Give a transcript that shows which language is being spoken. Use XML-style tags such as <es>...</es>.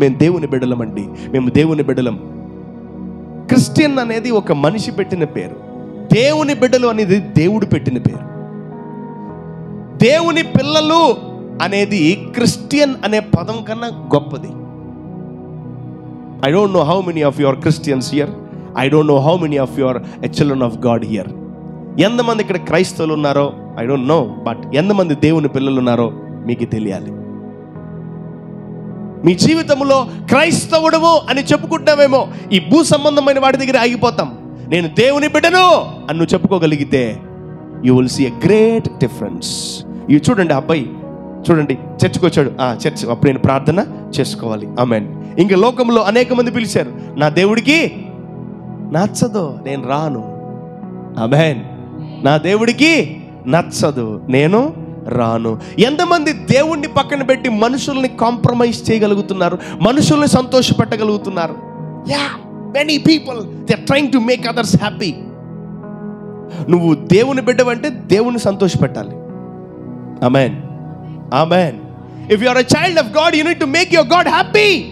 <te>మేము దేవుని బిడ్డలం అండి, మేము దేవుని బిడ్డలం. క్రిస్టియన్ అనేది ఒక మనిషి పెట్టిన పేరు. దేవుని బిడ్డలు అనేది దేవుడు పెట్టిన పేరు. దేవుని పిల్లలు అనేది క్రిస్టియన్ అనే పదం కన్నా గొప్పది.</te> <en>I don't know how many of you are Christians here. I don't know how many of you are a children of God here.</en> <te>ఎంతమంది ఇక్కడ క్రైస్తవులు ఉన్నారో</te> <en>I don't know,</en> <te>బట్ ఎంతమంది దేవుని పిల్లలు ఉన్నారో మీకు తెలియాలి. మీ జీవితంలో క్రైస్తవుడము అని చెప్పుకుంటామేమో, ఈ భూ సంబంధమైన వాటి దగ్గర ఆగిపోతాం. నేను దేవుని బిడ్డను అని నువ్వు చెప్పుకోగలిగితే</te> <en>You will see a great difference.</en> <te>ఇవి చూడండి, అబ్బాయి చూడండి, చర్చ్కి వచ్చాడు. చర్చ్ అప్పుడు నేను ప్రార్థన చేసుకోవాలి. ఆమేన్. ఇంకా లోకంలో అనేక మంది పిలిచారు, నా దేవుడికి నచ్చదు, నేను రాను. ఆమేన్. నా దేవుడికి నచ్చదు, నేను రాను. ఎంతమంది దేవుణ్ణి పక్కన పెట్టి మనుషుల్ని కాంప్రమైజ్ చేయగలుగుతున్నారు, మనుషుల్ని సంతోషపెట్టగలుగుతున్నారు?</te> <en>Many people, they are trying to make others happy.</en> <te>నువ్వు దేవుని బిడ్డవంటే దేవుని సంతోషపెట్టాలి. ఆమేన్, ఆమేన్.</te> <en>If you are a child of God, you need to make your God happy.</en>